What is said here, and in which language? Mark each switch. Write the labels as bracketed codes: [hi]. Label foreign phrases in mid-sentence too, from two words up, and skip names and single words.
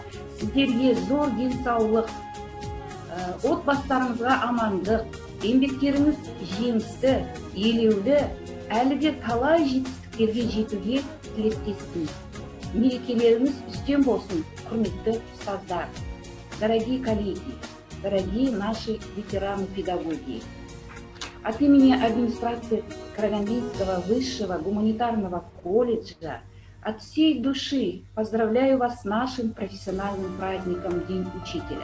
[kk] Сіздерге зор денсаулық, отбасыларыңызға амандық, еңбектеріңіз жемісті, елеулі, әлі де талай жетістіктерге жетуге тілектеспін. Мерекелеріңіз үстем болсын, құрметті ұстаздар. [ru] Дорогие коллеги, дорогие наши ветераны педагогии. От имени администрации Карагандинского высшего гуманитарного колледжа от всей души поздравляю вас с нашим профессиональным праздником День Учителя.